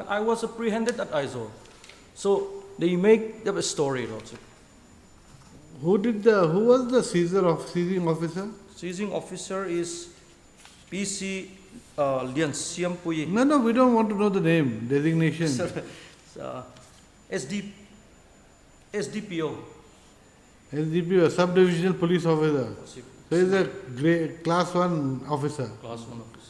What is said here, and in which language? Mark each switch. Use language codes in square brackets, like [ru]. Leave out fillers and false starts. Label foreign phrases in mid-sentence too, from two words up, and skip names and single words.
[en] I was apprehended at Aizawl. So they make up a story, Lordship. Who was the seizing officer? Seizing officer is PC Lian Siam Puyi. No, we don't want to know the name, designation. SDPO. SDPO, subdivisional police officer. So he's a class 1 officer, Class 1 officer.